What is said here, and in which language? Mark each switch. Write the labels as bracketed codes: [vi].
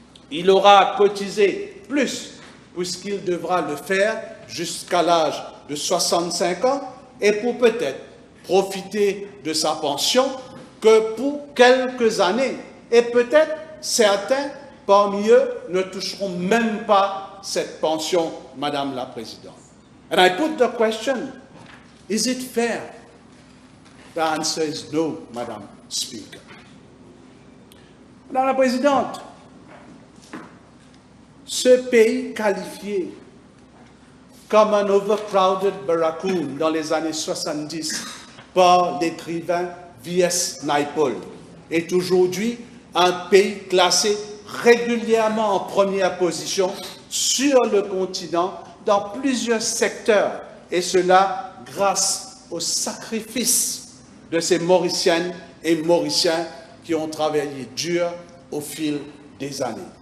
[fr] Il aura à cotiser plus, puisqu'il devra le faire jusqu'à l'âge de 65 ans, et pour peut-être profiter de sa pension que pour quelques années. Et peut-être certains parmi eux ne toucheront même pas cette pension, Madame la Présidente. [en] And I put the question, is it fair? The answer is no, Madam Speaker. [fr] Madame la Présidente, ce pays qualifié comme un [en] overcrowded barracoon [fr] dans les années 70 par l'écrivain V.S. Naipaul est aujourd'hui un pays classé régulièrement en première position sur le continent dans plusieurs secteurs, et cela grâce au sacrifice de ces Mauriciennes et Mauriciens qui ont travaillé dur au fil des années.